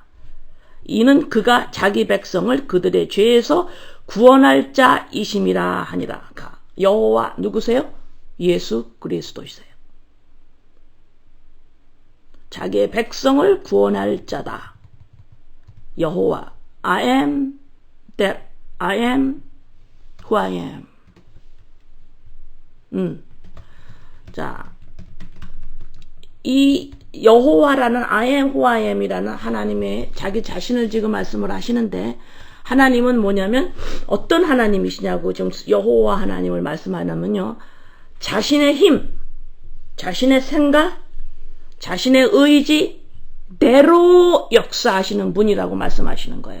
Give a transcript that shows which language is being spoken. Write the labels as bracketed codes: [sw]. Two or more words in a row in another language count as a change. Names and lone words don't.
[ko] 이는 그가 자기 백성을 그들의 죄에서 구원할 자이심이라 하니라. 여호와 누구세요? 예수 그리스도이세요. 자기의 백성을 구원할 자다. [en] 여호와 I am that I am who I am. [ko] 자, 이 여호와라는 [en] I am who I am [ko] 이라는 하나님의 자기 자신을 지금 말씀을 하시는데 하나님은 뭐냐면 어떤 하나님이시냐고 지금 여호와 하나님을 말씀하냐면요. 자신의 힘, 자신의 생각, 자신의 의지대로 역사하시는 분이라고 말씀하시는 거예요.